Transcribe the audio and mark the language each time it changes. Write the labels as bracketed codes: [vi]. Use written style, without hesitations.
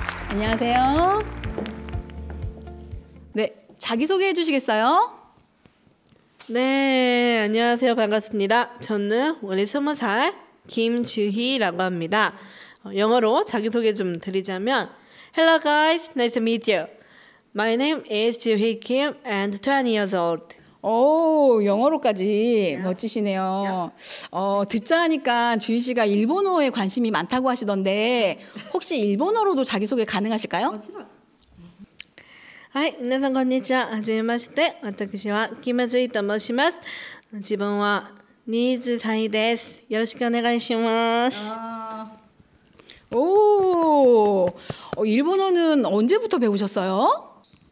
[ko] 안녕하세요. 네, 자기소개해 주시겠어요? 네, 안녕하세요. 반갑습니다. 저는 올해 20살 김주희라고 합니다. 영어로 자기소개 좀 드리자면 [en] Hello guys, nice to meet you. My name is Juhi Kim and 20 years old. [ko] 오, 영어로까지 멋지시네요. 듣자 하니까 주희 씨가 일본어에 관심이 많다고 하시던데 혹시 일본어로도 자기소개 가능하실까요? [ja] はい、皆さんこんにちは。はじめまして。私はキムジュイと申します。自分は20歳です。よろしくお願いします。 [ko] 오, 일본어는 언제부터 배우셨어요?